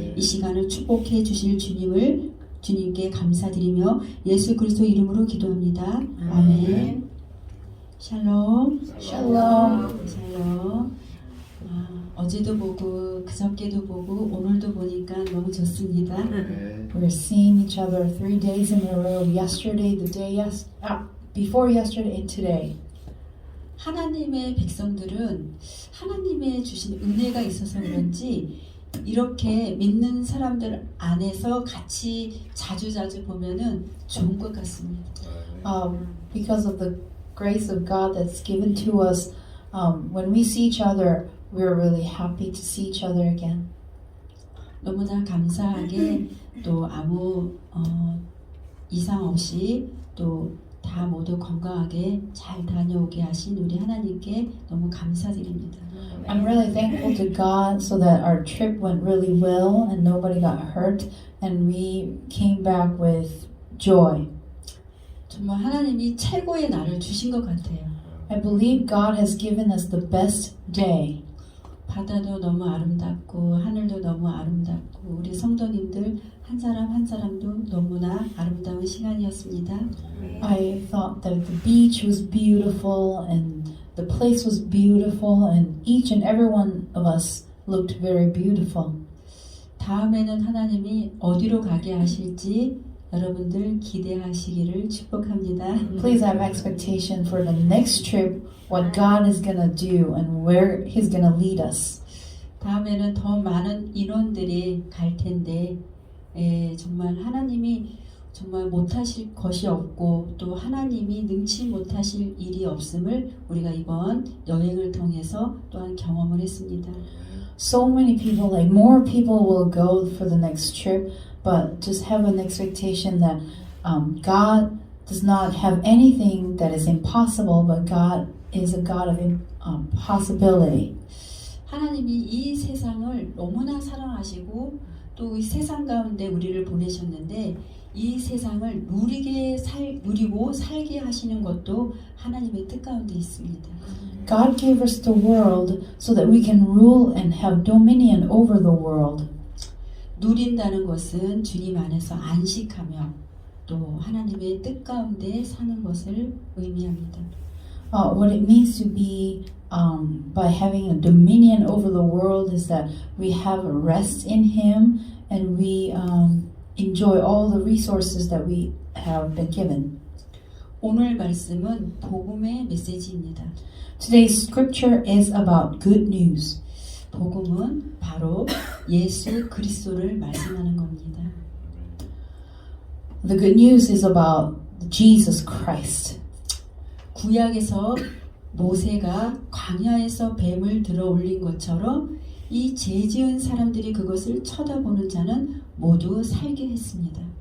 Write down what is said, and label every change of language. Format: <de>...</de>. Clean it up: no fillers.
<ko>이 시간을 축복해 주실 주님께 감사드리며 예수 그리스도 이름으로 기도합니다. 아멘. 샬롬.</ko> <en>Shalom.</en> <ko>샬롬. 어제도 보고 그저께도 보고 오늘도 보니까 너무 좋습니다.</ko> <en>We're seeing each other 3 days in a row. Yesterday, the day before yesterday, and today.</en> <ko>하나님의 백성들은 하나님의 주신 은혜가 있어서 그런지 이렇게 믿는 사람들 안에서 같이 자주자주 보면은 좋은 것 같습니다.</ko> <en>Because of the grace of God that's given to us, when we see each other, we're really happy to see each other again.</en> <ko>너무나 감사하게 또 아무 이상 없이 또 다 모두 건강하게 잘 다녀오게 하신 우리 하나님께 너무 감사드립니다.</ko> <en>I'm really thankful to God so that our trip went really well and nobody got hurt and we came back with joy.</en> <ko>정말 하나님이 최고의 날을 주신 것 같아요.</ko> <en>I believe God has given us the best day.</en> <ko>바다도 너무 아름답고 하늘도 너무 아름답고 우리 성도님들 한 사람 한 사람도 너무나 아름다운 시간이었습니다.</ko> <en>I thought that the beach was beautiful and the place was beautiful and each and every one of us looked very beautiful.</en> <ko>다음에는 하나님이 어디로 가게 하실지 여러분들 기대하시기를 축복합니다.</ko> <en>Please have expectation for the next trip, what God is going to do and where He's going to lead us.</en> <ko>다음에는 더 많은 인원들이 갈 텐데 정말 하나님이 정말 못하실 것이 없고 또 하나님이 능치 못하실 일이 없음을 우리가 이번 여행을 통해서 또한 경험을 했습니다.</ko> <en>So many people, like more people will go for the next trip, but just have an expectation that God does not have anything that is impossible, but God is a God of possibility.</en> <ko>하나님이 이 세상을 너무나 사랑하시고 또 이 세상 가운데 우리를 보내셨는데 이 세상을 누리고 살게 하시는 것도 하나님의 뜻 가운데 있습니다.</ko> <en>God gave us the world so that we can rule and have dominion over the world.</en> <ko>누린다는 것은 주님 안에서 안식하며 또 하나님의 뜻 가운데 사는 것을 의미합니다.</ko> <en>What it means to be by having a dominion over the world is that we have a rest in Him and we enjoy all the resources that we have been given.</en> <ko>오늘 말씀은 복음의 메시지입니다.</ko> <en>Today's scripture is about good news.</en> <ko>복음은 바로 예수 그리스도를 말씀하는 겁니다.</ko> <en>The good news is about Jesus Christ.</en> <ko>구약에서 모세가 광야에서 뱀을 들어 올린 것처럼 이 죄지은 사람들이 그것을 쳐다보는 자는 모두 살게 했습니다.</ko>